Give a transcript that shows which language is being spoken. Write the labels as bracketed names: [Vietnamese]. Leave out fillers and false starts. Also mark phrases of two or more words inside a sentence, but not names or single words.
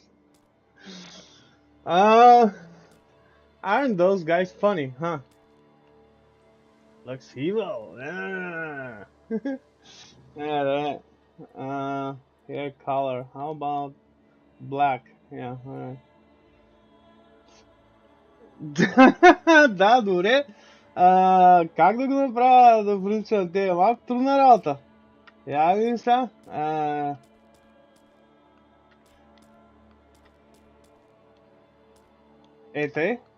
[English] Aren't those guys funny, huh? Looks evil. Yeah. Alright. Hair color. How about black? Yeah, alright. [Bulgarian] Да, добре. Как да го направя да прилича те? Малко трудна работа. Я видим сега. Тъй.